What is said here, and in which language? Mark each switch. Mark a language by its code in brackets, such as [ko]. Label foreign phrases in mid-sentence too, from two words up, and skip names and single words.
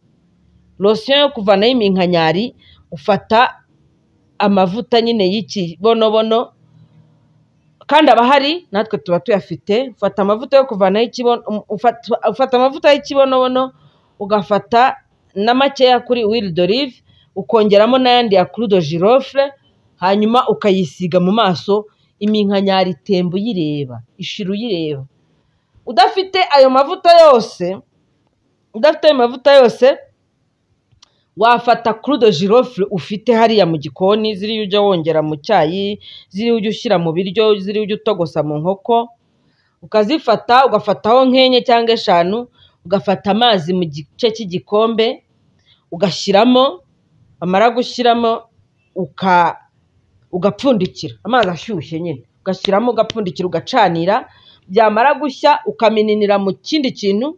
[rw] Lotion yo kuvanaho iminkanyari, ufata amavuta nyine y'ikibonobono, kandi abahari natwe tuba tuyafite. Ufata amavuta yo kuvanaho ufata amavuta y'ikibonobono, ugafata na makeya kuri [fr] huile d'olive, [rw] ukongeramo n'ayandi ya [fr] clou de girofle, [rw] hanyuma ukayisiga mu maso, iminkanyari itemba uyireba, ishira uyireba. Udafite ayo mavuta yose, wafata [fr] clou de girofle [rw] ufite hariya mu gikoni, ziriya ujya wongera mu cyayi, ziriya ujya ushyira mu biryo, ziriya ujya utogosa mu nkoko, ukazifata ugafataho nk'enye cyangwa 5, ugafata amazi mu gice cy'igikombe ugashyiramo, amara gushyiramo ugapfundikira, amazi ashyushye nyine ugashyiramo, ugapfundikira, ugacanira, byamara gushya ukamininira mu kindi kintu.